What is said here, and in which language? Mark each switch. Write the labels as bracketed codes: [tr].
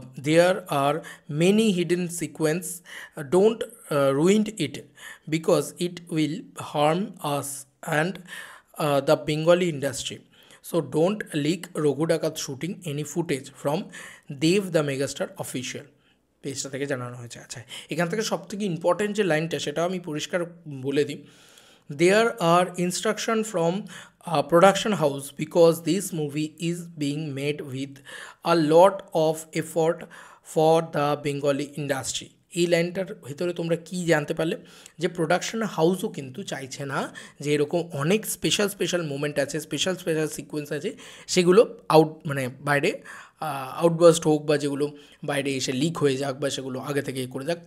[en] There are many hidden sequence. Don't ruin it because it will harm us and the Bengali industry. So don't leak Raghu Dakat shooting any footage from Dev the Megastar official [bn] পেজটা থেকে জানানো হয়েছে। আচ্ছা, এখান থেকে সব থেকে important যে লাইনটা, সেটাও আমি পরিষ্কার বলে দিই। [en] There are instruction from a production house because this movie is being made with a lot of effort for the Bengali industry. [bn] এই লাইনটার ভিতরে তোমরা কি জানতে পারলে, যে প্রোডাকশন হাউসও কিন্তু চাইছে না যে এরকম অনেক স্পেশাল স্পেশাল মোমেন্ট আছে, স্পেশাল স্পেশাল সিকোয়েন্স আছে, সেগুলো মানে বাইরে আউটবাস্ট হোক, বা যেগুলো বাইরে এসে লিক হয়ে যাক, বা সেগুলো আগে থেকে করে যাক।